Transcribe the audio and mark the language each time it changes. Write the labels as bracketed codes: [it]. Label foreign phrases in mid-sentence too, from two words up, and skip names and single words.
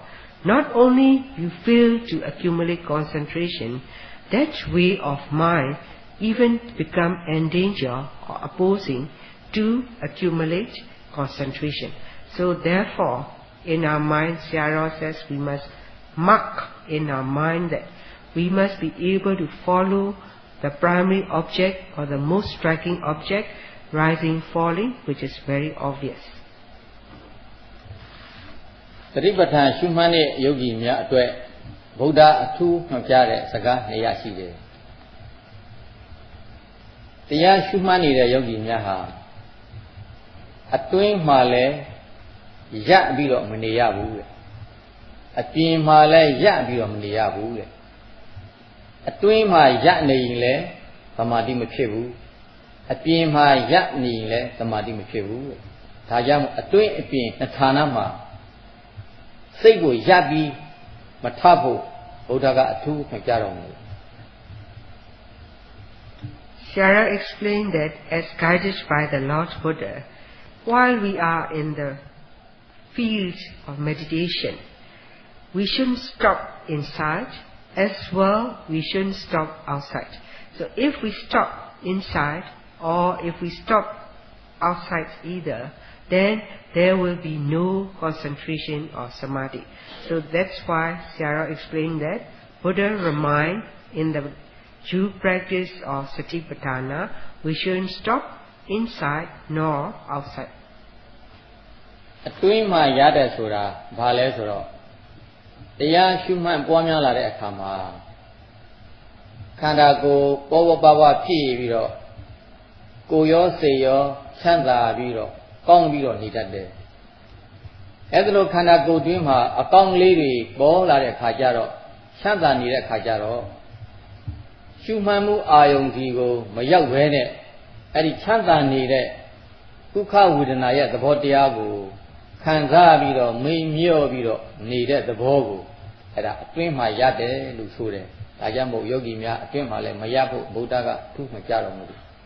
[en] Not only you fail to accumulate concentration, that way of mind even become endanger or opposing to accumulate concentration. So therefore, in our mind, Sayadaw says we must mark in our mind that we must be able to follow the primary object or the most striking object, rising, falling, which is very obvious. [my] သတိပဋ္ဌာန်ရှုမှတ်တဲ့ယောဂီများအတွက်ဗုဒ္ဓအထူးမှတ်ပြတဲ့စကား2ရပ်ရှိတယ်။တရား ရှုမှတ်နေတဲ့ယောဂီများဟာအတွင်းမှာလည်းရပ်ပြီးတော့မနေရဘူးတဲ့။အပြင်မှာလည်းရပ်ပြီးတော့မနေရဘူးတဲ့။အတွင်းမှာရပ်နေရင်လည်းသမာဓိမဖြစ်ဘူး။အပြင်မှာရပ်နေရင်လည်းသမာဓိမဖြစ်ဘူးတဲ့။ဒါကြောင့်အတွင်းအပြင်နှစ်ဌာနမှာစိတ်ကိုရပ်ပြီးမထဖို့ဘုရားကအထူးမှတ်ကြတော်မူတယ် [en] Sayadaw explained that as guided by the Lord Buddha, while we are in the field of meditation, we shouldn't stop inside, as well we shouldn't stop outside. So if we stop inside or if we stop outside either, then there will be no concentration or samadhi. So that's why Sayadaw explained that Buddha remind in the due practice of Satipatthana, we shouldn't stop inside nor outside. [my] အတွင်းမှာရတယ်ဆိုတာဘာလဲဆိုတော့တရားရှုမှတ်ပွားများလာတဲ့အခါမှာခန္ဓာကိုယ်ပေါ်ပေါ်ပါပါဖြစ်ပြီးတော့ကိုယ်ရောစိ တ်ရောချမ်းသာပြီးတော့ကောင်းပြီးတော့နေတတ်တယ်။အဲဒါလိုခန္ဓာကိုယ်တွင်းမှာအကောင်းလေးတွေပေါ်လာတဲ့ခါကျတော့ချမ်းသာနေတဲ့ခါကျတော့ရှုမှတ်မှုအာယုံဒီကိုမရောက်ဘဲနဲ့အဲ့ဒီချမ်းသာနေတဲ့ဒုက္ခဝေဒနာရဲ့သဘောတရားကိုခံစားပြီးတော့မိန်မြော့ပြီးတော့နေတဲ့သဘောကိုအဲ့ဒါအတွင်းမှာရတယ်လို့ဆိုတယ်။ဒါကြောင့်မို့ယောဂီများအတွင်းမှာလည်းမရဖို့ဗုဒ္ဓကထူးမှကြတော်မူတယ်